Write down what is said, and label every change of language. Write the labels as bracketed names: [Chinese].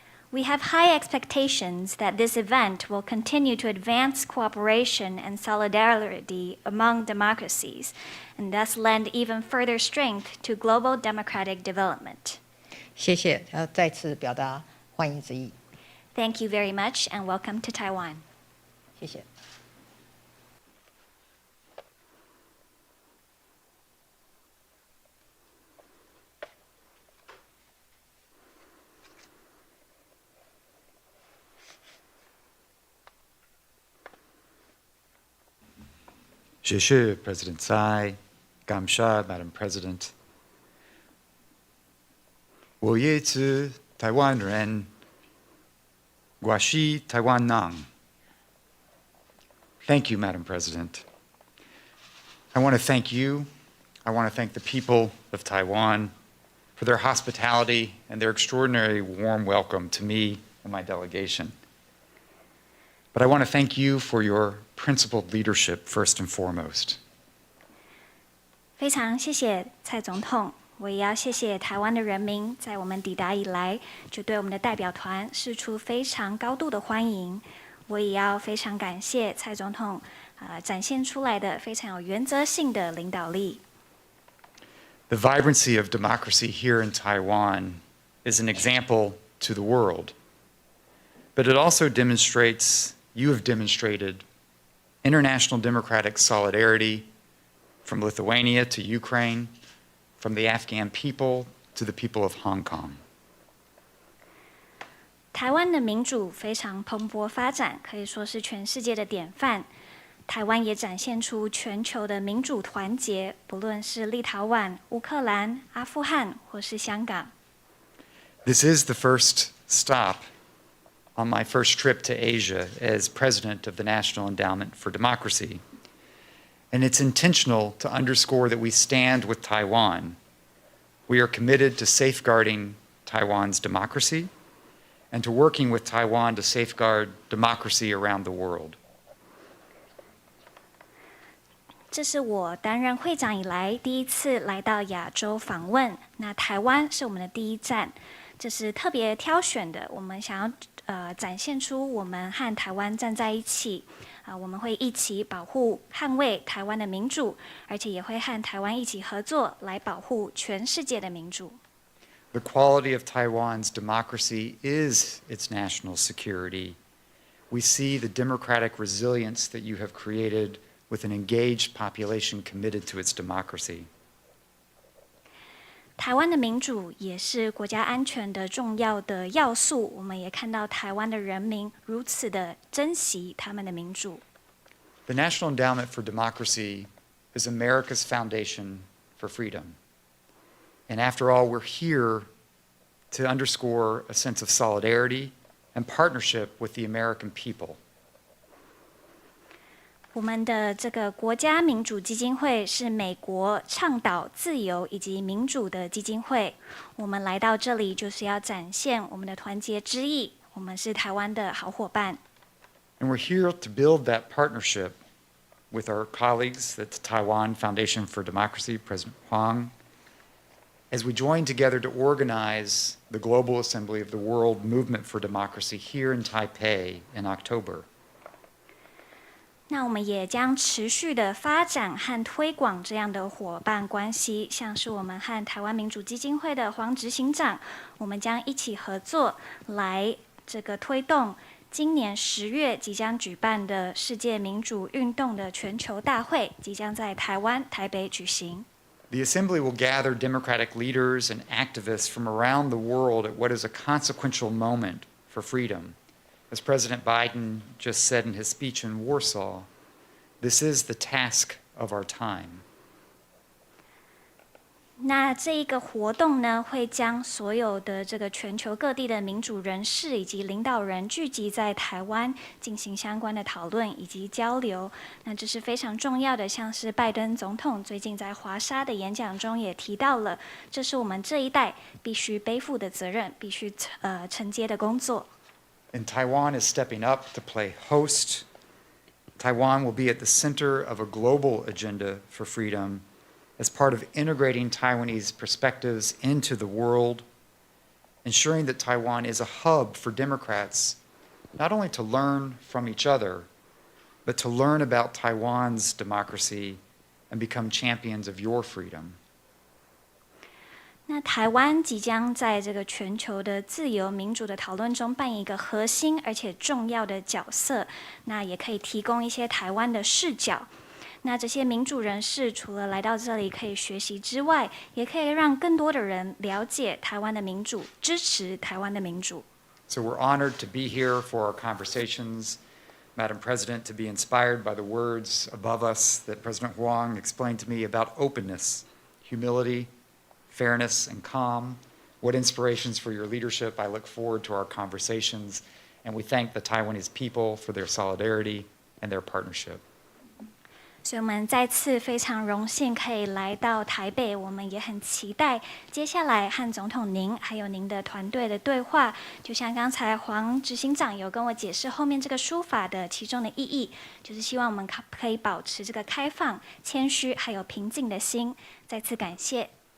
[English] We have high expectations that this event will continue to advance cooperation and solidarity among democracies, and thus lend even further strength to global democratic development. [Chinese] 谢谢，再次表达欢迎之意。 [English] Thank you very much, and welcome to Taiwan. [Chinese] 谢谢。谢谢 [English] President Tsai, Gamsha, Madam President. [Chinese] 我也是台湾人，我是台湾人。 [English] Thank you, Madam President. I want to thank you. I want to thank the people of Taiwan for their hospitality and their extraordinary warm welcome to me and my delegation. But I want to thank you for your principled leadership first and foremost. [Chinese] 非常谢谢蔡总统，我也要谢谢台湾的人民，在我们抵达以来，就对我们的代表团释出非常高度的欢迎。我也要非常感谢蔡总统，展现出来的非常有原则性的领导力。 [English] The vibrancy of democracy here in Taiwan is an example to the world, but it also demonstrates, you have demonstrated, international democratic solidarity from Lithuania to Ukraine, from the Afghan people to the people of Hong Kong. [Chinese] 台湾的民主非常蓬勃发展，可以说是全世界的典范。台湾也展现出全球的民主团结，不论是立陶宛、乌克兰、阿富汗或是香港。 [English] This is the first stop on my first trip to Asia as president of the National Endowment for Democracy. And it's intentional to underscore that we stand with Taiwan. We are committed to safeguarding Taiwan's democracy and to working with Taiwan to safeguard democracy around the world. [Chinese] 这是我担任会长以来第一次来到亚洲访问，那台湾是我们的第一站，这是特别挑选的，我们想要展现出我们和台湾站在一起，我们会一起保护、捍卫台湾的民主，而且也会和台湾一起合作来保护全世界的民主。 [English] The quality of Taiwan's democracy is its national security. We see the democratic resilience that you have created with an engaged population committed to its democracy. [Chinese] 台湾的民主也是国家安全的重要的要素。我们也看到台湾的人民如此的珍惜他们的民主。 [English] The National Endowment for Democracy is America's foundation for freedom. And after all, we're here to underscore a sense of solidarity and partnership with the American people. [Chinese] 我们的这个国家民主基金会是美国倡导自由以及民主的基金会。我们来到这里就是要展现我们的团结之意。我们是台湾的好伙伴。 [English] And we're here to build that partnership with our colleagues at the Taiwan Foundation for Democracy, President Huang, as we join together to organize the Global Assembly of the World Movement for Democracy here in Taipei in October. [Chinese] 那我们也将持续的发展和推广这样的伙伴关系，像是我们和台湾民主基金会的黄执行长，我们将一起合作来这个推动今年10月即将举办的世界民主运动的全球大会，即将在台湾台北举行。 [English] The Assembly will gather democratic leaders and activists from around the world at what is a consequential moment for freedom. As President Biden just said in his speech in Warsaw, this is the task of our time. [Chinese] 那这一个活动呢，会将所有的这个全球各地的民主人士以及领导人聚集在台湾，进行相关的讨论以及交流。那这是非常重要的，像是拜登总统最近在华沙的演讲中也提到了，这是我们这一代必须背负的责任，必须承接的工作。 [English] And Taiwan is stepping up to play host. Taiwan will be at the center of a global agenda for freedom as part of integrating Taiwanese perspectives into the world, ensuring that Taiwan is a hub for Democrats, not only to learn from each other, but to learn about Taiwan's democracy and become champions of your freedom. [Chinese] 那台湾即将在这个全球的自由民主的讨论中扮演一个核心而且重要的角色，那也可以提供一些台湾的视角。那这些民主人士除了来到这里可以学习之外，也可以让更多的人了解台湾的民主，支持台湾的民主。 [English] So we're honored to be here for our conversations, Madam President, to be inspired by the words above us that President Huang explained to me about openness, humility, fairness, and calm. What inspirations for your leadership. I look forward to our conversations, and we thank the Taiwanese people for their solidarity and their partnership. [Chinese] 所以我们再次非常荣幸可以来到台北，我们也很期待接下来和总统您还有您的团队的对话。就像刚才黄执行长有跟我解释后面这个书法的其中的意义，就是希望我们可以保持这个开放、谦虚还有平静的心。再次感谢。